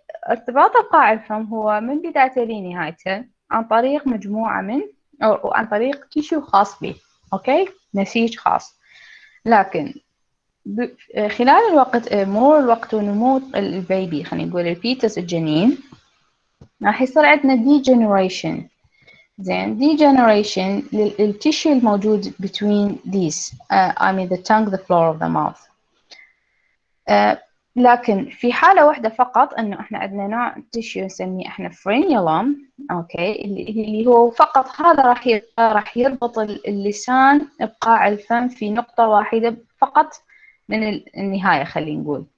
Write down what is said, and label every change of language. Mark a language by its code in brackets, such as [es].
[ar] ارتباط قاع الفم هو من بدايته لنهايته عن طريق مجموعة من أو عن طريق تيشو خاص به. أوكي، نسيج خاص. لكن خلال الوقت، مرور الوقت ونمو البيبي، خلينا نقول الفيتس، الجنين، راح يصير عندنا degeneration. زين، [en] degeneration [ar] للتيشو الموجود [en] between these I mean the tongue, the floor of the mouth. [ar] لكن في حالة واحدة فقط، إنه إحنا عندنا نوع تيشو نسميه إحنا فرينيولم. أوكي، اللي هو فقط هذا راح يربط اللسان بقاع الفم في نقطة واحدة فقط من النهاية، خلينا نقول.